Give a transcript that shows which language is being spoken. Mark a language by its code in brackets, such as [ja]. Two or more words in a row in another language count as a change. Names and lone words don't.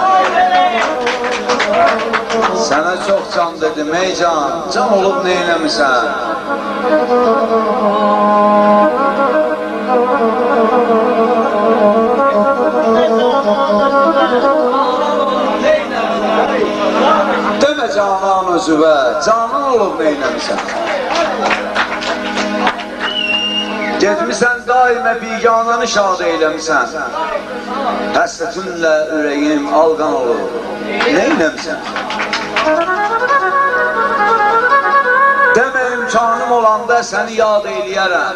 [tr] Sana çok can dedim ey can, can olup neylemişsen? Deme canan özüve, canan olup neylemişsen? [az] Getmişsən daimə bigananı şad eyləmişsən. Həsrətinlə ürəyim alqan olur. Neyləmişsən? Demə imkanım olanda səni yad eyləyərəm.